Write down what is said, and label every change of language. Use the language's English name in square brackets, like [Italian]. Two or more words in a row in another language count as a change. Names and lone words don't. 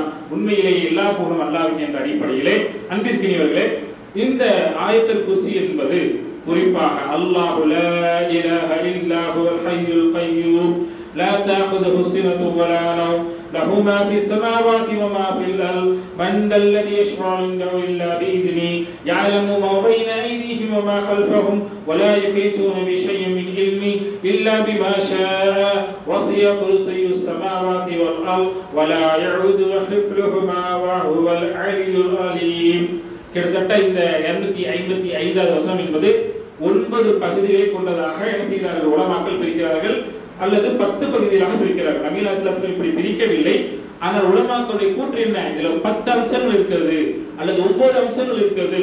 [Tamil] உண்மையிலேயே எல்லா புகழும் அல்லாஹ்வுக்கு என்ற அடிப்படையிலே அன்பிற்கினியவர்களே, இந்த ஆயத்துல் குர்சி என்பது குறிப்பாக [Arabic] الله لا إله إلا هو الحي القيوم لا تأخذه سنة ولا نوم له ما في السماوات وما في الأرض من ذا الذي يشفع عنده إلا بإذنه يعلم ما بين أيديهم وما خلفهم ولا يحيطون بشيء من علمه إلا بما شاء وسع كرسيه السماوات والأرض ولا يؤوده حفظهما وهو العلي العليم. [Tamil] கிட்டத்தட்ட இந்த 255வது வசனம் என்பது 9 பகுதிகளை கொண்டதாக என்ன செய்கிறார்கள் உலமாக்கள் பிரிக்கிறார்கள், அல்லது 10 பகுதிகளாக பிரிக்கிறார்கள். நபி [Arabic] صلى الله عليه وسلم [Tamil] இப்படி பிரிக்கவில்லை. ஆனால் உலமாக்களுடைய கூற்று என்ன, இதுல 10 அம்சங்கள் இருக்கிறது அல்லது 9 அம்சங்கள் இருக்கிறது.